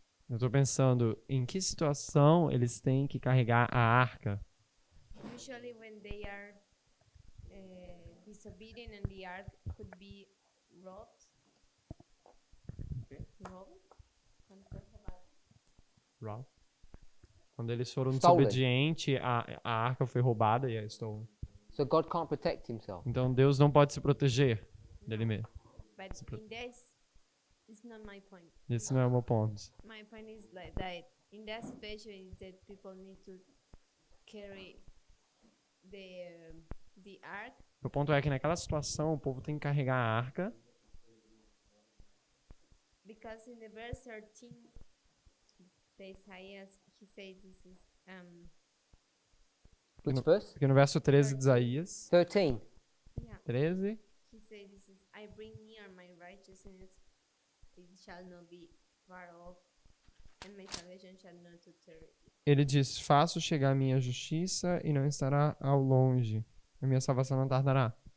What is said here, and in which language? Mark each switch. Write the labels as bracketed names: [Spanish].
[Portuguese] Eu tô pensando em que situação eles têm que carregar a arca. [English] Usually when they are disobedient and the ark could be robbed. [Portuguese] Robbed? Quando foi roubado. Rob. Quando eles foram [English] Stolen. [Portuguese] desobedientes, a arca foi roubada e é stolen. [English] So God can't protect himself. [Portuguese] Então Deus não pode se proteger dele mesmo. [English] But in this, it's not my point. [Portuguese] Esse não é o meu ponto. [English] My point is like that in that situation is that people need to carry the ark [Portuguese] Meu ponto é que naquela situação o povo tem que carregar a arca. [English] because in the verse 13 the Isaiah he says this is Which verse? [Portuguese] Porque no verso 13 de Isaías 13. [English] yeah [Portuguese] 13, [English] he says this is I bring near my righteousness it shall not be far off and my salvation shall not tarry. [Portuguese] ele diz: faço chegar a minha justiça e não estará ao longe. A minha salvação não tardará.